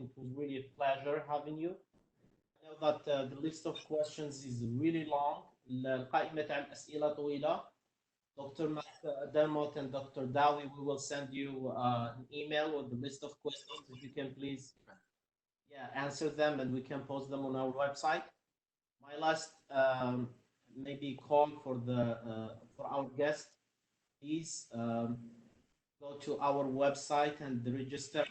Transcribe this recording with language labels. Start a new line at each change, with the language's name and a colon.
English: It was really a pleasure having you. I know that the list of questions is really long.
Arabic: القائمة تاع الأسئلة طويلة.
English: Dr. McDermott and Dr. Dawi, we will send you an email with the list of questions. If you can please answer them, and we can post them on our website. My last maybe call for our guest, please go to our website and register.